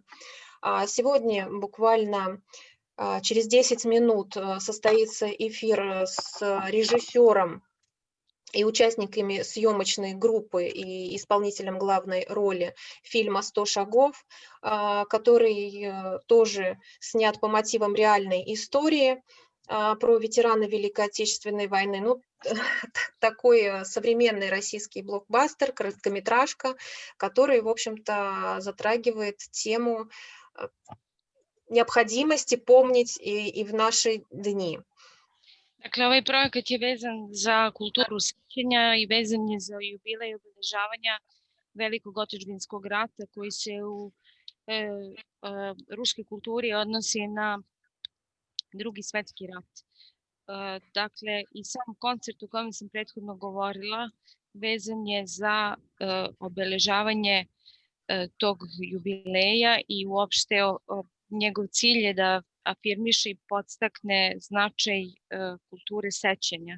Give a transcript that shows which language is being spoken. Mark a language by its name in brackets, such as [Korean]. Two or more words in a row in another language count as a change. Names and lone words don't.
[Russian] Сегодня буквально через 10 минут состоится эфир с режиссером и участниками съемочной группы и исполнителем главной роли фильма «100 шагов», который тоже снят по мотивам реальной истории про ветерана Великой Отечественной войны. Ну, такой современный российский блокбастер, короткометражка, который, в общем-то, затрагивает тему необходимости помнить и в наши dni. [Serbian] Dakle, ovaj projekat je vezan za kulturu sećanja i vezan je za jubilej obeležavanja Velikog otadžbinskog rata koji se u ruskoj kulturi odnosi na Drugi svetski rat. Dakle, i sam koncert o kojem sam prethodno govorila vezan je za obeležavanje tog jubileja i uopšte njegov cilj je da afirmiše i podstakne značaj kulture sećanja.